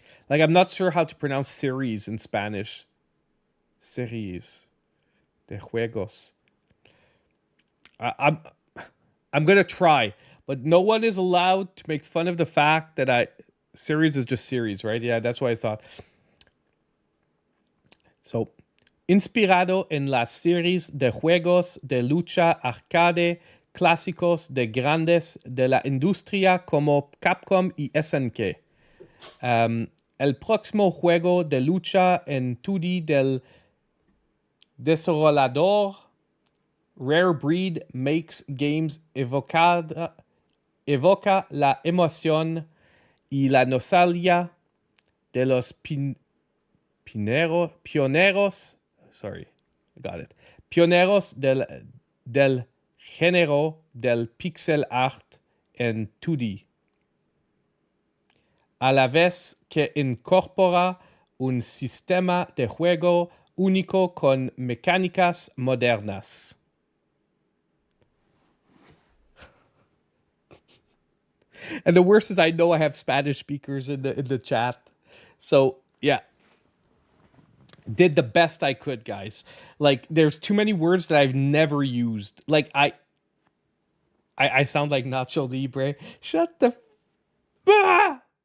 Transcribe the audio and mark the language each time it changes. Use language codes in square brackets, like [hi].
[en] Like, I'm not sure how to pronounce series in Spanish. [es] Series de juegos. [en] I'm gonna try, but no one is allowed to make fun of the fact that series is just series, right? Yeah, that's what I thought. So, [es] inspirado en las series de juegos de lucha arcade clásicos de grandes de la industria como Capcom y SNK. El próximo juego de lucha en 2D del desarrollador Rare Breed makes games evoca la emoción y la nostalgia de los pioneros. [en] Sorry, I got it. [es] Pioneros del género del pixel art en 2D. A la vez que incorpora un sistema de juego único con mecánicas modernas. [en] And the worst is I know I have Spanish speakers in the chat. So, yeah. Did the best I could, guys. Like, there's too many words that I've never used. Like, I sound like Nacho Libre. Shut the... Ah!